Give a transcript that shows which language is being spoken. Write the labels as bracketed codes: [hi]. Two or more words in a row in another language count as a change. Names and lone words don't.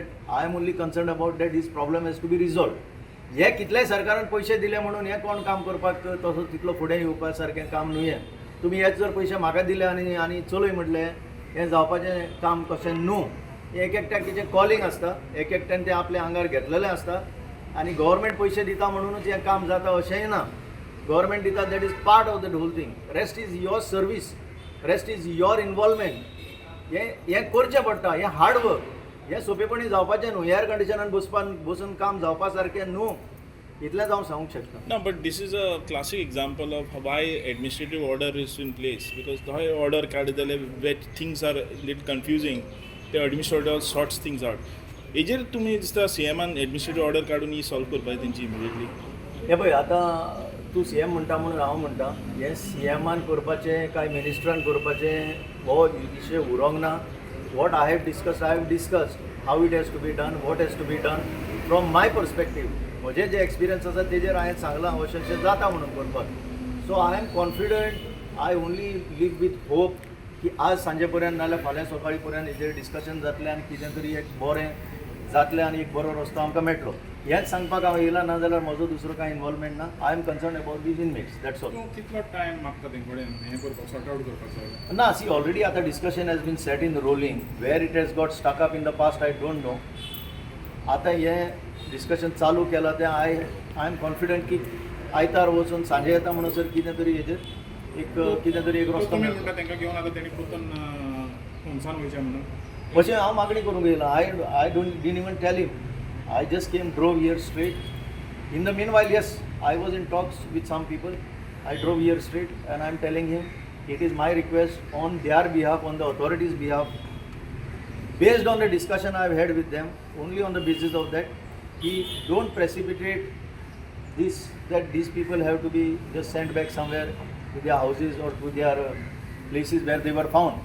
[en] I am only concern about that this problem has to be resolve. [kok] हे कितलेय सरकारान पयशे दिले म्हणून हें कोण काम करपाक तसो तितलो फुडें येवपा सारकें काम न्हू हें. तुमी हेच जर पयशे म्हाका दिले आनी चलय म्हटलें, हें जावपाचें काम कशें न्हू. एक एकट्याक तेजें कॉलिंग आसता, एक एकट्यान तें आपल्या आंगार घेतलेलें आसता. आनी गव्हर्मेंट पयशे दिता म्हणूनच हें काम जाता अशेंय ना. गव्हर्मेंट दिता [en] that is part of the whole thing. Rest is your service, rest is your involvement. [kok] हें करचें पडटा. हें [en] hard work. [kok] हे सोपेपणी जावपाचें न्हू, एअर कंडिशनान बसून काम जावपा सारकें न्हू, इतलेंच हांव सांगूंक शकता. [en] No, but this is a classic example of why administrative order is in place. Because the order काडले where things are little confusing, the administrator sorts things out. [kok] हेजेर तुमी दिसता CMan [en] administrative order [kok] काडून ही सॉल्व करपाक तेंची immediately. हे पळय आतां तूं CM म्हणटा म्हणून हांव म्हणटा हे CMan करपाचें काय मिनिस्टरान करपाचें हो विशय उरोंक ना. [en] What I have discussed how it has to be done, what has to be done from my perspective. [kok] म्हजे जे एक्सपिरियन्स आसा तेजेर हांवें सांगलां अशें जाता म्हणून करपाक. [en] So I am confident, I only leave with hope [kok] की आज सांजे पर्यंत नाल्यार फाल्यां सकाळी पर्यंत हेजेर डिस्कशन जातलें आनी कितें तरी एक बरें जातलें आनी एक बरो रस्तो आमकां मेळटलो. हेंच सांगपाक हांव येयला, ना जाल्यार म्हजो दुसरो कांय इनवॉल्वमेंट ना. [en] I am concern about these inmates, that's all. [kok] तूं कितलो टायम मागता तें कडेन हें करपाक, [en] sort out [kok] करपाचो? [en] ना, see already आतां discussion has been set in rolling. Where it has got stuck up in the past I don't know. [kok] आतां हें डिस्कशन चालू केलां तें [en] I am confident [kok] की आयतार वचून सांजे येता म्हणसर कितें तरी हेजेर कितें तरी एक रस्तो तुमी मेळटलो. म्हणटा तांकां घेवन आतां तेणी पोतून होमसान वयचें म्हणून. अशें हांव मागणी करूंक येयला. [en] I didn't even tell him. I just drove here straight. In the meanwhile, yes, I was in talks with some people. I drove here straight and I'm telling him it is my request on their behalf, on the authorities' behalf, based on the discussion I've had with them, only on the basis of that, he don't precipitate this, that these people have to be just sent back somewhere to their houses or to their places where they were found.